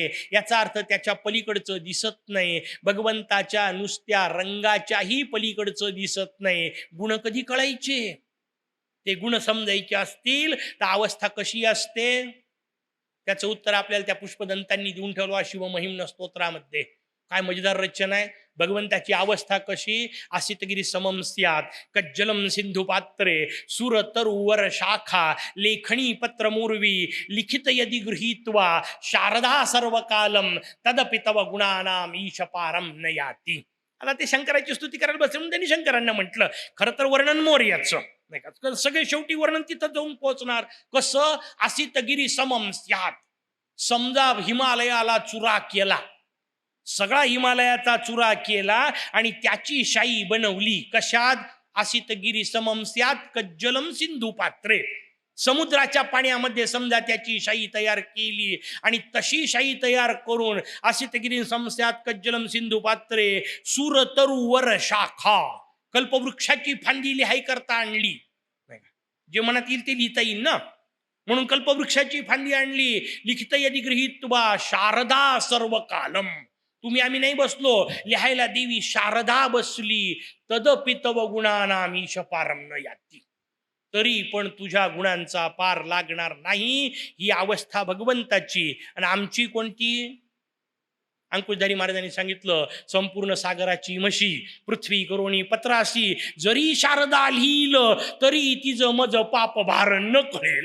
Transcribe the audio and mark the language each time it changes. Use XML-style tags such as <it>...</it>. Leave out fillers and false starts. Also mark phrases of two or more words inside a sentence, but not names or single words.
<mr>याचा अर्थ त्याच्या पलीकडचं दिसत नाही. भगवंताच्या नुसत्या रंगाच्याही पलीकडचं दिसत नाही. गुण कधी कळायचे, ते गुण समजायचे असतील तर अवस्था कशी असते, त्याचं उत्तर आपल्याला त्या पुष्पदंतांनी देऊन ठेवलं शिवमहिम्न स्तोत्रामध्ये. काय मजेदार रचना आहे. भगवंताची अवस्था कशी.</mr> <sa>आसितगिरी समम स्यात् कज्जलम सिंधु पात्रे सुर तरुवर शाखा लेखणी पत्र मूर्वी लिखित यदि गृहीत्वा शारदा सर्व कालम तदपि तव गुणानाम ईश पारम न याती.</sa> <mr>आता ते शंकराची स्तुती करायला बसले म्हणून त्यांनी शंकरांना म्हटलं. खरं तर वर्णन मोर्याचं नाही का, सगळे शेवटी वर्णन तिथं जाऊन पोहोचणार. कसं.</mr> <sa>आसितगिरी समम स्यात्.</sa> <mr>समजा हिमालयाला चुरा केला, सगळा हिमालयाचा चुरा केला आणि त्याची शाई बनवली. कशात.</mr> <sa>आसितगिरी समम स्यात् कज्जलम सिंधू पात्रे.</sa> <mr>समुद्राच्या पाण्यामध्ये समजा त्याची शाई तयार केली आणि तशी शाई तयार करून</mr> <sa>आसितगिरी समस्यात कज्जलम सिंधू पात्रे सूर तरुवर शाखा.</sa> <mr>कल्पवृक्षाची फांदी लिहाय करता आणली. जे मनात येईल ते लिहिता येईल ना, म्हणून कल्पवृक्षाची फांदी आणली.</mr> <sa>लिखित यदि गृहीत्वा शारदा सर्व कालम.</sa> <mr>तुम्ही आम्ही नाही बसलो लिहायला, देवी शारदा बसली.</mr> <sa>तदपि तव गुणानाम ईश पारम न याती.</sa> <mr>तरी पण तुझ्या गुणांचा पार लागणार नाही. ही अवस्था भगवंताची. आणि आमची कोणती. अंकुशधारी महाराजांनी सांगितलं, संपूर्ण सागराची म्हशी पृथ्वी करोनी पत्रासी जरी शारदा लिहिल तरी तिचं मज पाप भार न कळेल.</mr>